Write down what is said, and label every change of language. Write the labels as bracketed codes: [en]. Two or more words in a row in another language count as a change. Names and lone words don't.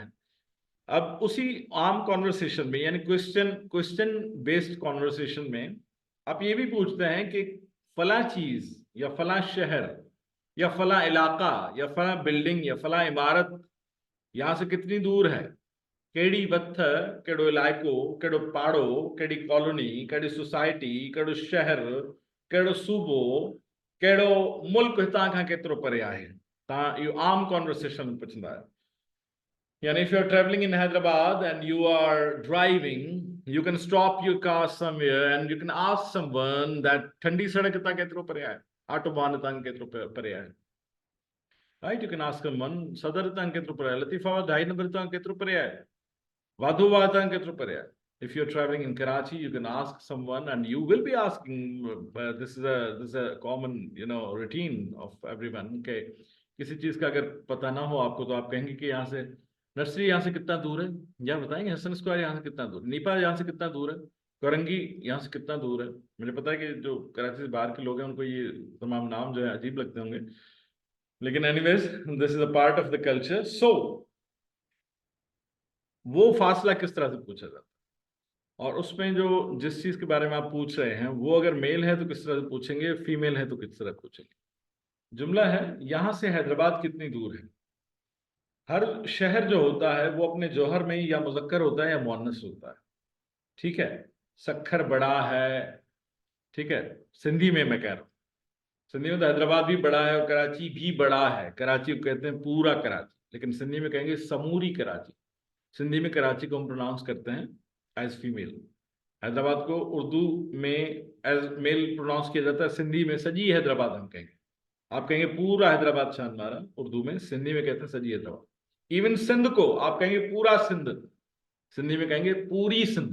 [ur] اب اسی عام کنورسیشن میں، یعنی [en] question question based conversation [ur] میں، آپ یہ بھی پوچھتے ہیں کہ فلاں چیز یا فلاں شہر یا فلاں علاقہ یا فلاں بلڈنگ یا فلاں عمارت یہاں سے کتنی دور ہے. [sd] केड़ी वथ, केड़ो इलाइको, केड़ो पाड़ो, केड़ी कॉलोनी, केड़ी सोसाइटी, केड़ो शहर, केड़ो सूबो, केड़ो मुल्क हितां खां केतिरो परे आहे। तव्हां इहो आम कॉन्वर्सेशन में पुछंदा आहियो। [en] Yani if you're traveling in Hyderabad and you are driving, you can stop your car somewhere and you can ask someone that [sd] ठंडी सड़क हितां केतिरो परे आहे, ऑटोबान हितां केतिरो परे आहे, [en] right? You can ask someone [sd] सदर हितां केतिरो परे आहे, लतीफाबाद 2.5 नंबर हितां केतिरो परे आहे, वाधोवा हितां केतिरो परे आहे। [en] If you're traveling in Karachi, you can ask someone, and you will be asking. This is a common, routine of everyone. [ur] Okay, کسی چیز کا اگر پتہ نہ ہو آپ کو، تو آپ کہیں گے کہ یہاں سے نرسری یہاں سے کتنا دور ہے، یا بتائیں گے حسن اسکوائر یہاں سے کتنا دور، نیپا یہاں سے کتنا دور ہے، کورنگی یہاں سے کتنا دور ہے. مجھے پتہ ہے کہ جو کراچی سے باہر کے لوگ ہیں ان کو یہ تمام نام جو ہے عجیب لگتے ہوں گے، لیکن [en] anyways this is a part of the culture. [ur] سو وہ فاصلہ کس طرح سے پوچھا جاتا ہے، اور اس میں جو جس چیز کے بارے میں آپ پوچھ رہے ہیں، وہ اگر میل ہے تو کس طرح سے پوچھیں گے، فیمیل ہے تو کس طرح پوچھیں گے. جملہ ہے، یہاں سے حیدرآباد کتنی دور ہے. ہر شہر جو ہوتا ہے وہ اپنے جوہر میں یا مذکر ہوتا ہے یا مؤنث ہوتا ہے، ٹھیک ہے. سکھر بڑا ہے، ٹھیک ہے، سندھی میں میں کہہ رہا ہوں، سندھی میں تو حیدرآباد بھی بڑا ہے اور کراچی بھی بڑا ہے. کراچی کو کہتے ہیں پورا کراچی، لیکن سندھی میں کہیں گے سموری کراچی. سندھی میں کراچی کو ہم پروناؤنس کرتے ہیں [en] as female. [ur] حیدرآباد کو اردو میں [en] as male [ur] پروناؤنس کیا جاتا ہے، سندھی میں سجی حیدرآباد ہم کہیں گے. آپ کہیں گے پورا حیدرآباد شان مارا اردو میں، سندھی میں کہتے ہیں سجی حیدرآباد. ایون سندھ کو آپ کہیں گے پورا سندھ، سندھی میں کہیں گے پوری سندھ.